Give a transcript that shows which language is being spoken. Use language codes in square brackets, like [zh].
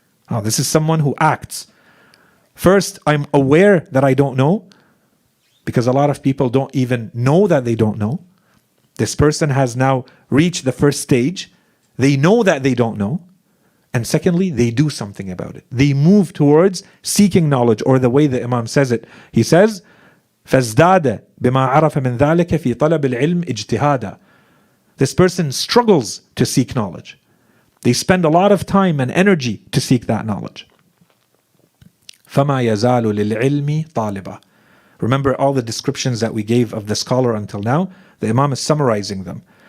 [en] Now, this is someone who acts. First, I'm aware that I don't know, because a lot of people don't even know that they don't know. This person has now reached the first stage. They know that they don't know. And secondly, they do something about it. They move towards seeking knowledge, or the way the Imam says it. He says, [ar] فَازْدَادَ بِمَا عَرَفَ مِنْ ذَلِكَ فِي طَلَبِ الْعِلْمِ اجْتِهَادًا. [en] This person struggles to seek knowledge. They spend a lot of time and energy to seek that knowledge. [ar] فَمَا يَزَالُ لِلْعِلْمِ طَالِبًا. [en] Remember all the descriptions that we gave of the scholar until now? The Imam is summarizing them.